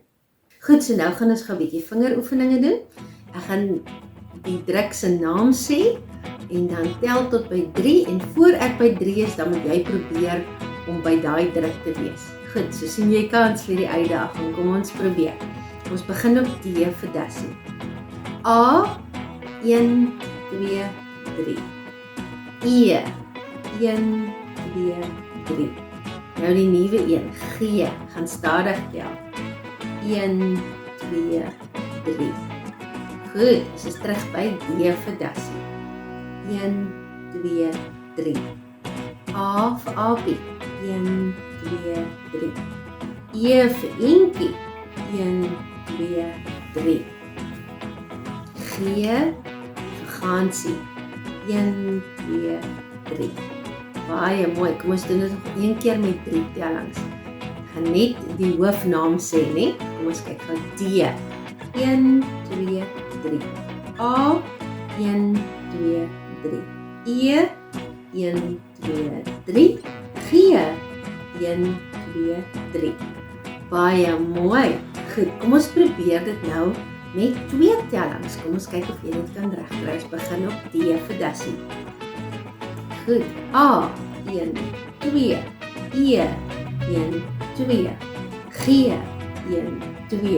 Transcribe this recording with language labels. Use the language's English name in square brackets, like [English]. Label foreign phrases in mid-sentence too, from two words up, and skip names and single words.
[Afrikaans] Goed, so nou gaan ons gou 'n bietjie vingeroefeninge doen. Ek gaan die druk se naam sê, en dan tel tot by 3, en voor ek by 3 is, dan moet jy probeer om by daai druk te wees. Goed, so sien jy kans vir die uitdaging. Kom ons probeer. Ons begin op D vir dassie. A, 1, 2, 3. E, 1, 2, 3. Nou die nuwe een, G, gaan stadig tel. 1, 2, 3. Goed, ons is terug by D vir dassie. 1, 2, 3. A vir apie. 1, 2, 3. E vir eentjie. 1, 2, 3. G vir gansie. 1, 2, 3. Baie mooi. Kom ons doen dit nog 1 keer met 3 tellings. Ek gaan net die hoofnaam sê, né? Kom ons kyk gou. D. 1, 2, 3. A. 1, 2, 3. E. 1, 2, 3. G. 1, 2, 3. Baie mooi. Goed, kom ons probeer dit nou met 2 tellings. Kom ons kyk of jy dit kan regkry. Ons begin op D vir dassie. Goed, A, 1, 2, E, 1, 2, G, 1, 2.